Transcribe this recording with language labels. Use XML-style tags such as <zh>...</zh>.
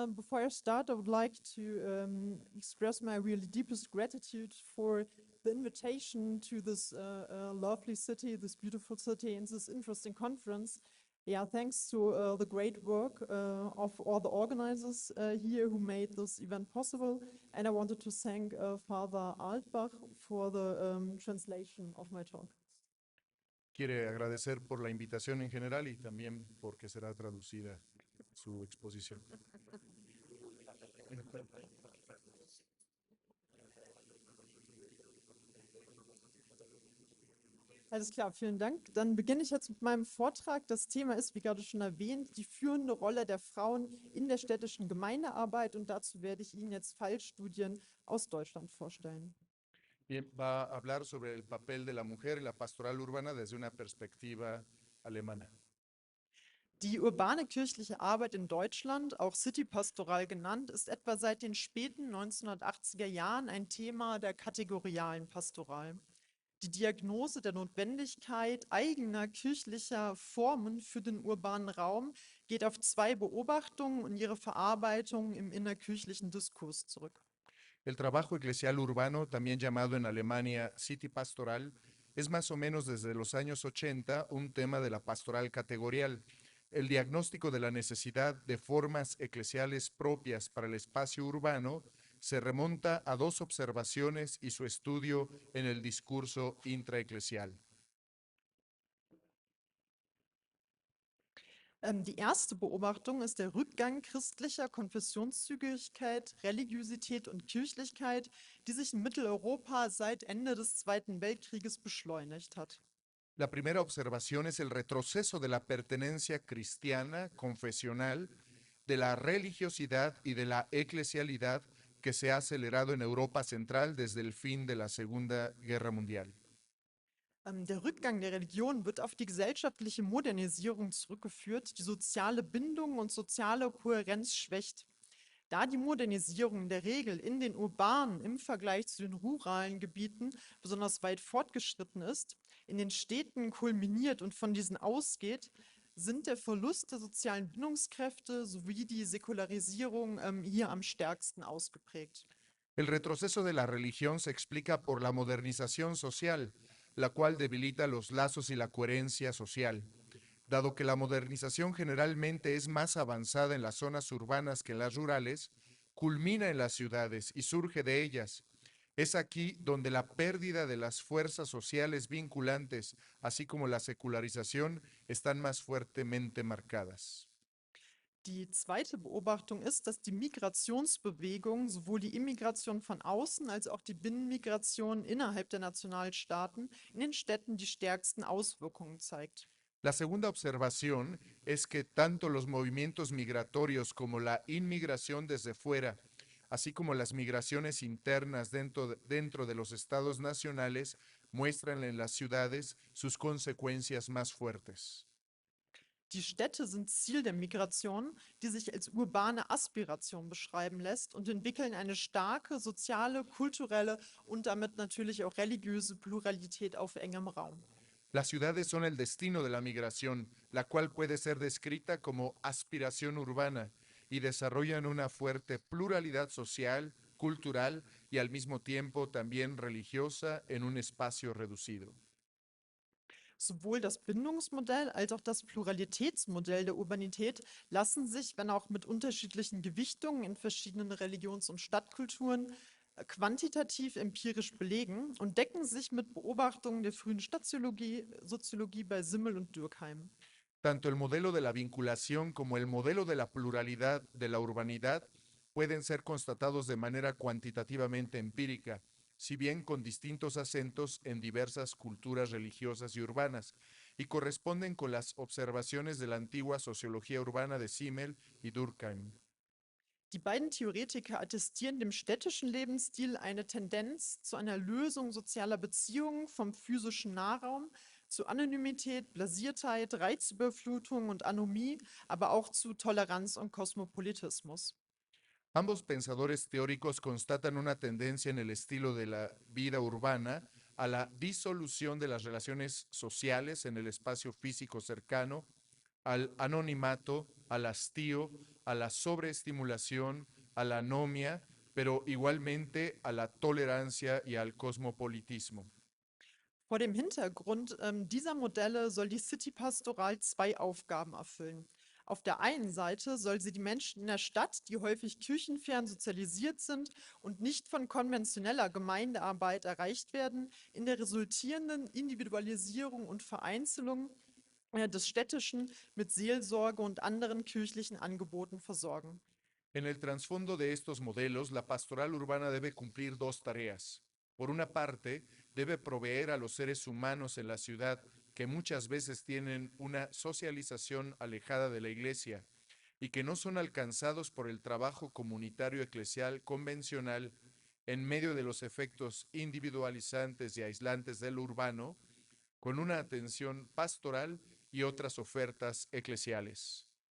<en>Before I start, I would like to express my really deepest gratitude for the invitation to this lovely city, this beautiful city, and this interesting conference. Yeah, thanks to the great work of all the organizers here who made this event possible. And I wanted to thank Father Altbach for the translation of my talk.</en> <es>Quiere agradecer por la invitación en general y también porque será traducida su exposición.</es> <de>Alles klar, vielen Dank. Dann beginne ich jetzt mit meinem Vortrag. Das Thema ist, wie gerade schon erwähnt, die führende Rolle der Frauen in der städtischen Gemeindearbeit. Und dazu werde ich Ihnen jetzt Fallstudien aus Deutschland vorstellen.</de> <es>Bien, va a hablar sobre el papel de la mujer en la pastoral urbana desde una perspectiva alemana.</es> <de>Die urbane kirchliche Arbeit in Deutschland, auch Citypastoral genannt, ist etwa seit den späten 1980er Jahren ein Thema der kategorialen Pastoral. Die Diagnose der Notwendigkeit eigener kirchlicher Formen für den urbanen Raum geht auf zwei Beobachtungen und ihre Verarbeitung im innerkirchlichen Diskurs zurück.</de> <es>El trabajo eclesial urbano, también llamado en Alemania City Pastoral, es más o menos desde los años 80 un tema de la pastoral categorial. El diagnóstico de la necesidad de formas eclesiales propias para el espacio urbano se remonta a dos observaciones y su estudio en el discurso intraeclesial.</es> <de>Die erste Beobachtung ist der Rückgang christlicher Konfessionszügigkeit, Religiosität und Kirchlichkeit, die sich in Mitteleuropa seit Ende des Zweiten Weltkrieges beschleunigt hat.</de> <es>La primera observación es el retroceso de la pertenencia cristiana, confesional, de la religiosidad y de la eclesialidad que se ha acelerado en Europa Central desde el fin de la Segunda Guerra Mundial.</es> <de>Der Rückgang der Religion wird auf die gesellschaftliche Modernisierung zurückgeführt, die soziale Bindung und soziale Kohärenz schwächt. Da die Modernisierung in der Regel in den urbanen im Vergleich zu den ruralen Gebieten besonders weit fortgeschritten ist, in den Städten kulminiert und von diesen ausgeht, sind der Verlust der sozialen Bindungskräfte sowie die Säkularisierung hier am stärksten ausgeprägt.</de> <es>El retroceso de la religión se explica por la modernización social, la cual debilita los lazos y la coherencia social. Dado que la modernización generalmente es más avanzada en las zonas urbanas que en las rurales, culmina en las ciudades y surge de ellas. Es aquí donde la pérdida de las fuerzas sociales vinculantes, así como la secularización, están más fuertemente marcadas.</es> <de>Die zweite Beobachtung ist, dass die Migrationsbewegung, sowohl die Immigration von außen als auch die Binnenmigration innerhalb der Nationalstaaten in den Städten die stärksten Auswirkungen zeigt.</de> <es>La segunda observación es que tanto los movimientos migratorios como la inmigración desde fuera, así como las migraciones internas dentro de los estados nacionales, muestran en las ciudades sus consecuencias más fuertes.</es> <de>Die Städte sind Ziel der Migration, die sich als urbane Aspiration beschreiben lässt und entwickeln eine starke soziale, kulturelle und damit natürlich auch religiöse Pluralität auf engem Raum.</de> <es>Las ciudades son el destino de la migración, la cual puede ser descrita como aspiración urbana y desarrollan una fuerte pluralidad social, cultural y al mismo tiempo también religiosa en un espacio reducido.</es> <de>Sowohl das Bindungsmodell als auch das Pluralitätsmodell der Urbanität lassen sich, wenn auch mit unterschiedlichen Gewichtungen in verschiedenen Religions- und Stadtkulturen, quantitativ empirisch belegen und decken sich mit Beobachtungen der frühen Soziologie bei Simmel und Durkheim.</de> <es>Tanto el modelo de la vinculación como el modelo de la pluralidad de la urbanidad pueden ser constatados de manera cuantitativamente empírica, si bien con distintos acentos en diversas culturas religiosas y urbanas, y corresponden con las observaciones de la antigua sociología urbana de Simmel y Durkheim.</es> <de>Die beiden Theoretiker attestieren dem städtischen Lebensstil eine Tendenz zu einer Lösung sozialer Beziehungen vom physischen Nahraum, zu Anonymität, Blasiertheit, Reizüberflutung und Anomie, aber auch zu Toleranz und Kosmopolitismus.</de> <es>Ambos pensadores teóricos constatan una tendencia en el estilo de la vida urbana a la disolución de las relaciones sociales en el espacio físico cercano, al anonimato, al hastío, a la sobreestimulación, a la anomia, pero igualmente a la tolerancia y al cosmopolitismo.</es> <de>Vor dem Hintergrund dieser Modelle soll die City-Pastoral zwei Aufgaben erfüllen. Auf der einen Seite soll sie die Menschen in der Stadt, die häufig kirchenfern sozialisiert sind und nicht von konventioneller Gemeindearbeit erreicht werden, in der resultierenden Individualisierung und Vereinzelung des Städtischen mit Seelsorge und anderen kirchlichen Angeboten versorgen.</de> <es>En el trasfondo de estos modelos, la pastoral urbana debe cumplir dos tareas. Por una parte, debe proveer a los seres humanos en la ciudad que muchas veces tienen una socialización alejada de la iglesia y que no son alcanzados por el trabajo comunitario eclesial convencional en medio de los efectos individualizantes y aislantes del urbano, con una atención pastoral y otras ofertas eclesiales.</es>